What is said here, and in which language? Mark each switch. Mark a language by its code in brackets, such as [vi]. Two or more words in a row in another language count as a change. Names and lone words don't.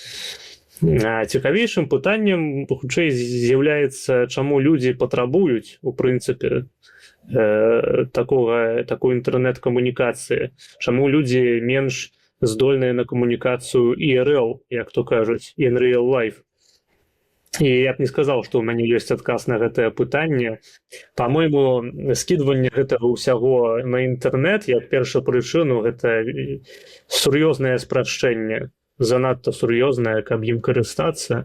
[be] Цікавейшым пытаннем хутчэй з'яўляецца, чаму людзі патрабуюць, у прынцыпе, такой інтэрнэт-камунікацыі, чаму людзі менш здольныя на камунікацыю IRL, як то кажуць, [en] in real life. [be] І я б не сказаў, што ў мяне ёсць адказ на гэтае пытанне. Па-мойму, скідванне гэтага ўсяго на інтэрнэт, як першапрычыну, гэта сур'ёзнае спрашчэнне, занадта сур'ёзнае, каб ім карыстацца.